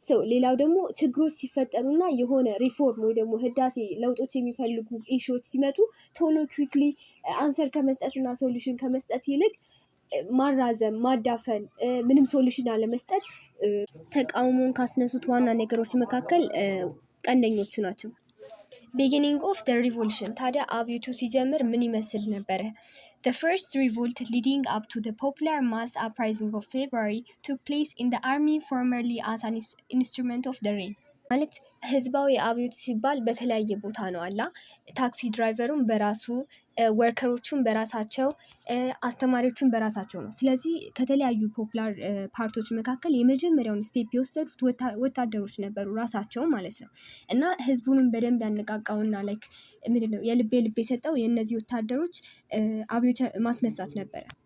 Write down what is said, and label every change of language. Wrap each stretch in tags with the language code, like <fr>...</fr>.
<am>ሌላው ደግሞ ችግሮች ሲፈጠሩና የሆነ ሪፎርም ወይ ደግሞ ህዳሴ ለውጦች የሚፈልጉ ኢሹዎች ሲመጡ ቶሎ ኩዊክሊ አንሰር ከመስጠትና ሶሉሽን ከመስጠት ይልቅ ማራዘም፣ ማዳፈን፣ ምንም ሶሉሽን አለመስጠት ተቃውሞን ካስነሱት ዋና ነገሮች መካከል ቀንደኞቹ ናቸው።</am> <en>Beginning of the revolution</en> <am>ታዲያ አብዮቱ ሲጀምር ምን ይመስል ነበረ?</am> <en>The first revolt leading up to the popular mass uprising of February took place in the army formerly as an instrument of the rain.</en> <am>ማለት ህዝባዊ አብዮት ሲባል በተለያየ ቦታ ነው አላ ታክሲ ድራይቨሩን በራሱ ወርከሮቹን በራሳቸው አስተማሪዎቹን በራሳቸው ነው። ስለዚህ ከተለያዩ ፖፑላር ፓርቶች መካከል የመጀመሪያውን ስቴፕ የወሰዱት ወታደሮች ነበሩ ራሳቸው ማለት ነው። እና ህዝቡንም በደንብ ያነቃቃውና ላይክ ምንድነው የልብ የሰጠው የእነዚህ ወታደሮች አብዮት ማስነሳት ነበረ።</am>